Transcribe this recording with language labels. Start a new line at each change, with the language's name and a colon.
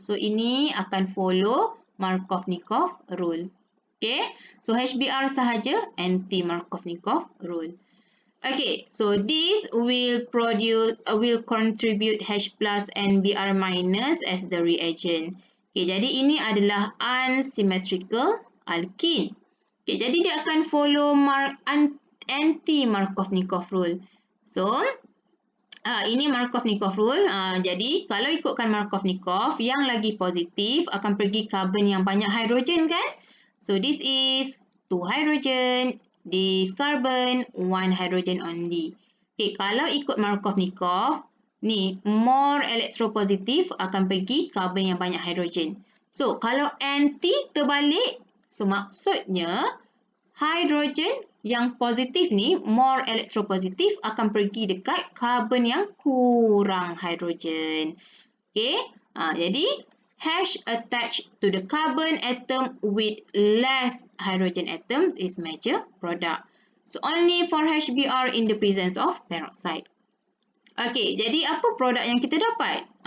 Malay: So, ini akan follow Markovnikov rule. Okay, so HBr sahaja anti-Markovnikov rule.
English: Okay, so this will contribute H plus and Br minus as the reagent.
Malay: Okay, jadi ini adalah unsymmetrical alkene. Okay, jadi dia akan follow anti-Markovnikov rule. So, ini Markovnikov rule. Jadi, kalau ikutkan Markovnikov, yang lagi positif akan pergi carbon yang banyak hydrogen kan?
English: So, this is 2 hydrogen. This carbon, 1 hydrogen only.
Malay: Okay, kalau ikut Markovnikov, ni more electropositive akan pergi carbon yang banyak hydrogen. So, kalau anti terbalik, so maksudnya hydrogen yang positif ni, more electropositive akan pergi dekat carbon yang kurang hydrogen.
English: Okay, jadi H attached to the carbon atom with less hydrogen atoms is major product. So, only for HBr in the presence of peroxide.
Malay: Okay, jadi apa produk yang kita dapat?